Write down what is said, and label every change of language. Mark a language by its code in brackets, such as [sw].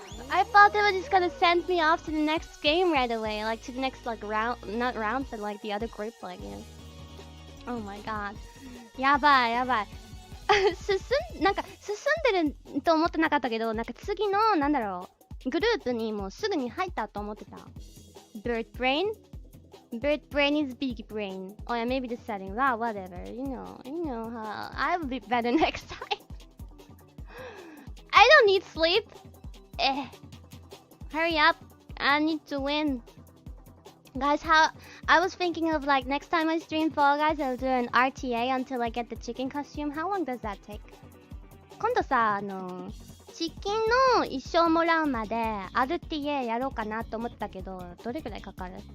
[en] I thought they were just gonna send me off to the next game right away, like to the next like round, not round, but like the other group, like you know. Oh my god. [ja] やばい。進んでると思ってなかったけど、なんか次のなんだろうグループにもうすぐに入ったと思ってた。 [en] Bird brain is big brain. Oh yeah, maybe the setting. Wow, whatever. You know how I will be better next time. I don't need sleep. Hurry up. I need to win. Guys, I was thinking of like next time I stream Fall Guys, I'll do an RTA until I get the chicken costume. How long does that take? [ja] 今度さ、チキンの一生もらうまで RTA やろうかなと思ったけど、どれくらいかかる？